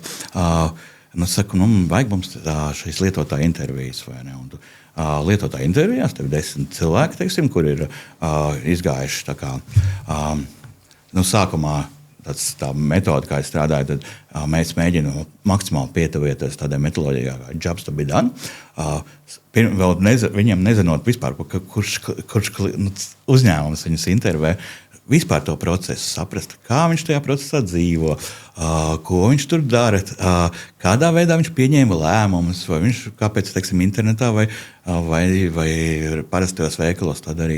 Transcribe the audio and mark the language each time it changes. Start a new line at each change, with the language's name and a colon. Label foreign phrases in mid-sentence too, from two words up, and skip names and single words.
Latvian: Saku, vajag mums šīs lietotāja intervijas, vai ne? Un tu, lietotāja intervijās tev 10 cilvēki, teiksim, kur ir izgājuši tā kā, sākumā tā metode, kā es strādāju, tad mēs mēģinām maksimāli pietuvieties tādai metodoloģijai, kā
English: jobs to be done.
Latvian: Viņiem nezinot vispār, kurš uzņēmums viņus intervē, vispār to procesu saprast, kā viņš tajā procesā dzīvo, ko viņš tur dara, kādā veidā viņš pieņēma lēmumus, vai viņš kāpēc, teiksim, internetā vai parastajos veikalos tā darīt.